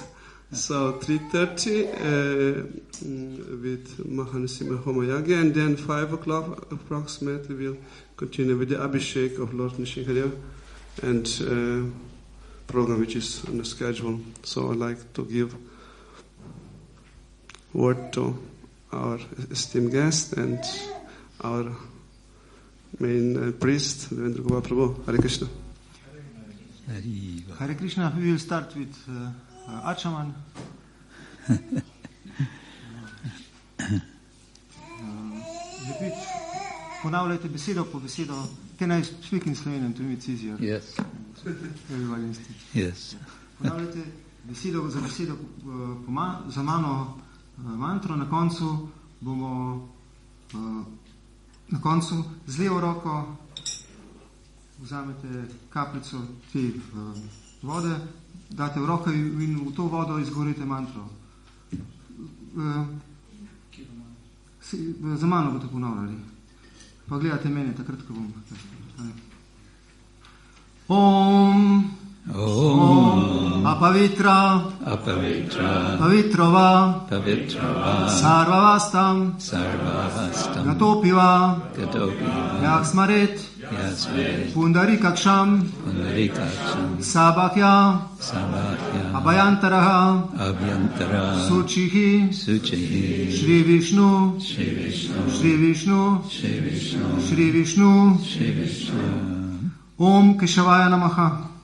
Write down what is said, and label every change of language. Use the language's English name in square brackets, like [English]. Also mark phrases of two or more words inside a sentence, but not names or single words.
[English] So 3:30 with Maha Nasima Homa Yagya, and then 5 o'clock approximately we'll continue with the Abhishek of Lord Nishingadeva and program which is on the schedule. So I'd like to give word to our esteemed guest and our main priest, Devendra Kumar Prabhu. Hare Krishna. Hare Krishna. We will start with Achaman. [Slovenian] Ponavljajte besedo po besedo. [English] Can I speak in Slovenian? To me it's easier. Yes. Everybody understands. Yes. [Slovenian] Ponavljajte besedo za besedo za mano mantro. Na koncu bomo z levo roko vzamete kapljico te vode, date v roko in v to vodo izgovorite mantro. Za mano boste ponavljali. Pa gledate mene, takrat, ko bom. [Sanskrit] ॐ अपवित्र पवित्रोवा सर्वावस्थां गतोऽपि वा यः स्मरेत् पुण्डरीकाक्षं स बाह्य अभ्यन्तरः शुचिः श्री विष्णु ॐ केशवाय नमः.